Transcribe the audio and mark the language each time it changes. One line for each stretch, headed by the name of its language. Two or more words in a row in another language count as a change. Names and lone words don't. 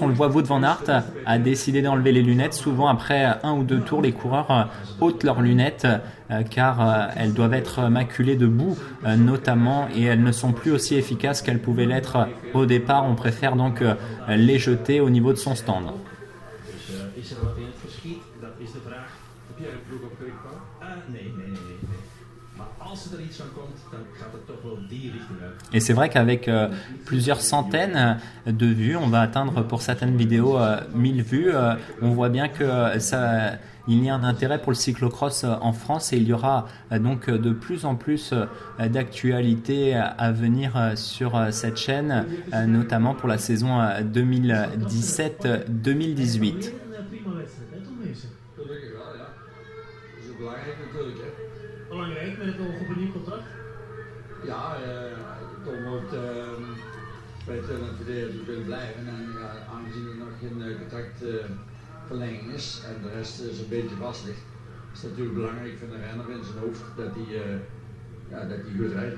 French: On le voit, Wout van Aert a décidé d'enlever les lunettes. Souvent, après 1 ou 2 tours, les coureurs ôtent leurs lunettes car elles doivent être maculées de boue notamment, et elles ne sont plus aussi efficaces qu'elles pouvaient l'être au départ. On préfère donc les jeter au niveau de son stand.
Dutch: Is er wat in het verschiet? Dat is de vraag. Heb jij een ploeg op Krekpaal? Nee. Maar als er iets van komt, dan gaat het toch wel die richting uit.
French: Et c'est vrai qu'avec plusieurs centaines de vues, on va atteindre pour certaines vidéos 1000 vues. On voit bien que il y a un intérêt pour le cyclocross en France, et il y aura donc de plus en plus d'actualités à venir sur cette chaîne, notamment pour la saison 2017-2018.
Dutch: Prima wedstrijd, hè, Tom Meeuwsen? Gelukkig wel, ja. Dat is belangrijk natuurlijk, hè. Belangrijk met het oog op een nieuw contract. Ja, Tom hoopt bij het verdedigers te kunnen blijven. En aangezien er nog geen contractverlenging is en de rest zo'n beetje vast ligt, is het natuurlijk belangrijk voor de renner in zijn hoofd dat hij goed rijdt.